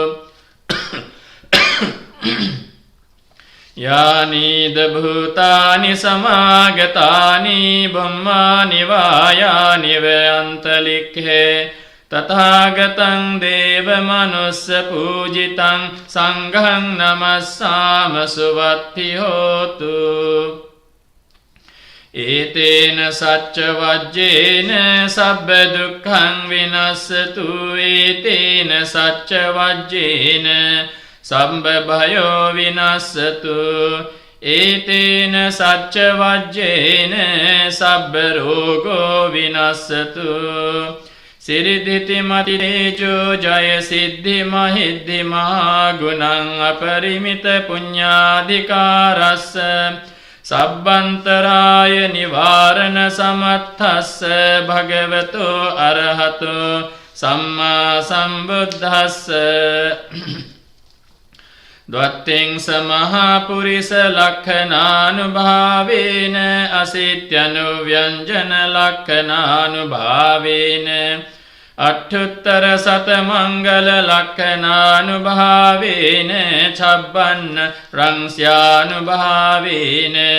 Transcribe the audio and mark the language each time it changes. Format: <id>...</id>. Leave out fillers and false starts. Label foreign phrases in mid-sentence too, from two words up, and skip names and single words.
<pi>යානීද භූතානි සමාගතානි බුම්මානි වායානි වයන්තලික්ඛේ තථාගතං දේව මනුස්ස පූජිතං සංඝං නමස්සාම සුවත්තියෝතු ඒතේන සච්ච වජ්ජේන සබ්බ දුක්ඛං විනස්සතු ඒතේන සච්ච වජ්ජේන සම්බ භයෝ විනස්සතු ඒතේන සච්ච වජ්ජේන සබ්බ රෝගෝ විනස්සතු සිරිදිති මති තේජෝ ජය සිද්ධි මහිද්ධි මහා ගුණං අපරිමිත පුඤ්ඤාධිකාරස්ස සබ්බන්තරාය නිවාරණ සමත්තස්ස භගවතෝ අරහතෝ සම්මා සම්බුද්දස්ස ද්වත්තිං සමහා පුරිස ලක්ඛනානුභාවේන අසිත්‍යනුව්‍යංජන ලක්ඛනානුභාවේන අට්ඨුත්තර සත මංගල ලක්ඛනානුභාවේන චබ්බන්න රංස්යානුභාවේන</pi>